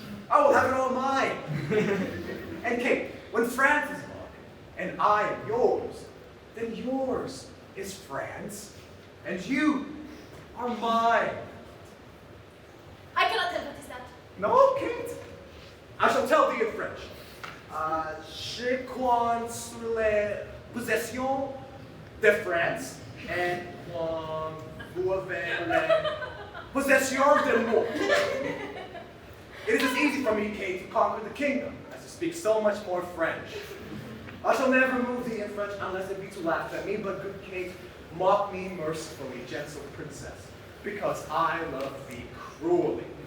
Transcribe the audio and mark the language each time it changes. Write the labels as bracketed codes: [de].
[en] I will have it all mine. And king, when France is mine, and I am yours, then yours is France, and you are mine. I cannot tell what is that. No, Kate. I shall tell thee in French. [fr] Je compte sur les possessions de France et quand vous avez les possessions de moi. [en] It is as easy for me, Kate, to conquer the kingdom as to speak so much more French. I shall never move thee in French unless it be to laugh at me, but good Kate, mock me mercifully, gentle princess, because I love thee cruelly.